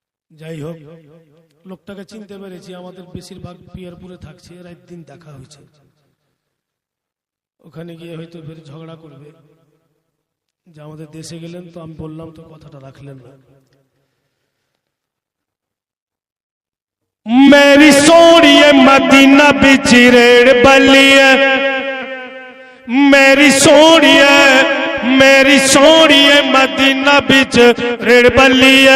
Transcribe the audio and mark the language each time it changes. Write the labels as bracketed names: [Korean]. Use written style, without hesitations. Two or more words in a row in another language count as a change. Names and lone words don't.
[Bangla] যাই হোক, লোকটাকে চিনতে পেরেছি। আমাদের বেশিরভাগ পিয়ারপুরে থাকছে, এর একদিন দেখা হয়েছে। ওখানে গিয়ে হয়তো ফের ঝগড়া করবে যে আমাদের দেশে গেলেন তো, আমি বললাম তো কথাটা রাখলেন না। [Punjabi] ਮੇਰੀ ਸੋਨੀਏ ਮਦੀਨਾ ਬਿਚ ਰੇੜ ਬਲੀਏ, ਮੇਰੀ ਸੋਨੀਏ ਮਦੀਨਾ ਬਿਚ ਰੇੜ ਬਲੀਏ।